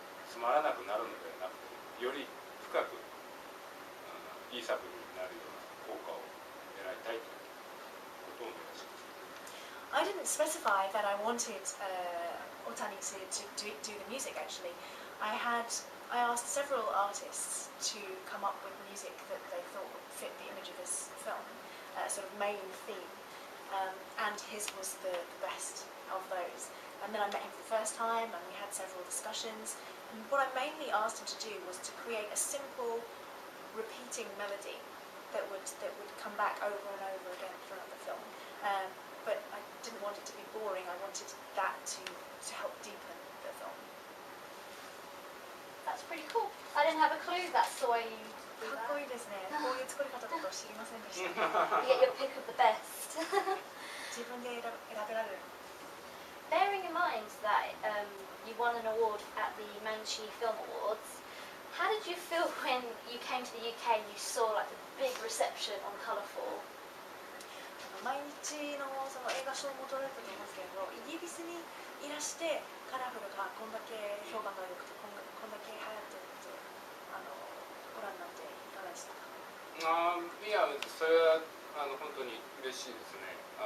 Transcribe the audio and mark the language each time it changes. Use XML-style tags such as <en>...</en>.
<ja>つまらなくなるのではなくてより深くいい作品になるような効果を狙いたいということを目指します。</ja> <en>I didn't specify that I wanted Otani to do the music actually. I asked several artists to come up with music that they thought would fit the image of this film, sort of main theme, and his was the best of those. And then I met him for the first time and we had several discussions. And what I mainly asked him to do was to create a simple repeating melody that would come back over and over again throughout the film. But I didn't want it to be boring. I wanted that to help deepen the film. That's pretty cool. I didn't have a clue that's the way you do</en> <ja>か</ja> <en>that.</en> <ja>っこいいですね。こういう作り方だと知りませんでした。</ja> <en>You get your pick of the best.</en> <ja>自分で選べられる。</ja> <en>Bearing in mind that you won an award at the Manchi Film Awards, how did you feel when you came to the UK and you saw like the big reception on Colourful?</en> <ja>毎日のその映画賞も取られたと思うんですけれど、イギリスにいらしてカラフルがこんだけ評判が良くてこんだけ流行ってるってご覧になっていかがでしたか。いやそれは本当に嬉しいですね。</ja>